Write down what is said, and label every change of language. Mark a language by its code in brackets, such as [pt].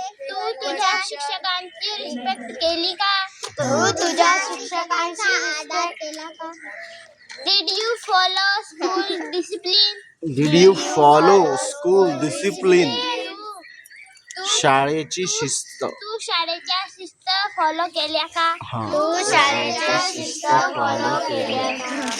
[mr] तू तुझ्या शिक्षकांची रिस्पेक्ट केली का? तू तुझ्या शिक्षकांचा आदर केला का? [en] Did you follow school discipline? Did you follow school discipline? [mr] शाळेची शिस्त. तू शाळेच्या शिस्त फॉलो केल्या का? हा. तू शाळेच्या शिस्त फॉलो केल्या का?